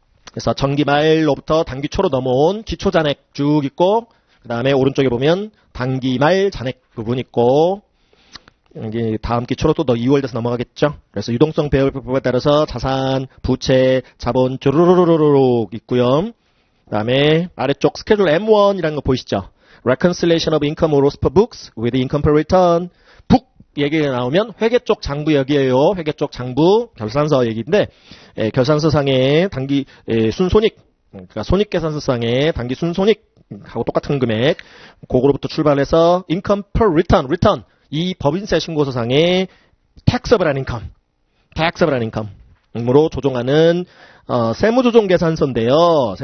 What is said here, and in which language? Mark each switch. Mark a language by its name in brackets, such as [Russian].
[Korean] 그래서 정기말로부터 단기초로 넘어온 기초잔액 쭉 있고, 그 다음에 오른쪽에 보면 단기말 잔액 부분 있고, 여기 다음 기초로 또 2월 돼서 넘어가겠죠. 그래서 유동성 배열법에 따라서 자산, 부채, 자본 쭈루루루루루 있고요. 그 다음에 아래쪽 스케줄 M1이라는 거 보이시죠? [English] Reconciliation of income or loss per books with income per return. [Korean] 북 얘기가 나오면 회계 쪽 장부 얘기예요. 회계 쪽 장부 결산서 얘기인데, 결산서상의 단기 순손익, 그러니까 손익계산서상의 단기 순손익하고 똑같은 금액, 그거로부터 출발해서 income per return, 이 법인세 신고서상의 taxable income으로 조정하는 세무조정계산서인데요.